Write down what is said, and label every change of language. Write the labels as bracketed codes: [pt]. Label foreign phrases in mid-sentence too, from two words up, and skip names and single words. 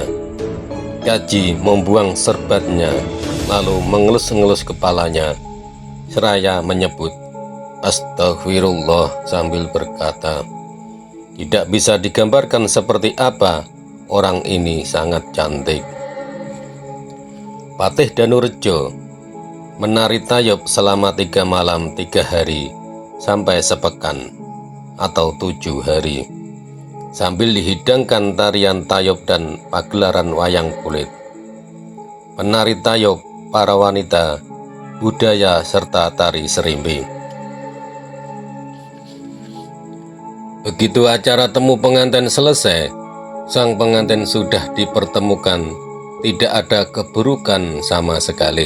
[id] Kaji membuang serbatnya lalu mengelus-ngelus kepalanya seraya menyebut astagfirullah sambil berkata, tidak bisa digambarkan seperti apa orang ini sangat cantik. Patih Danurejo menari tayub selama 3 malam 3 hari sampai sepekan atau 7 hari, sambil dihidangkan tarian tayub dan pagelaran wayang kulit. Penari tayub, para wanita, budaya serta tari serimpi. Begitu acara temu pengantin selesai, sang pengantin sudah dipertemukan, tidak ada keburukan sama sekali.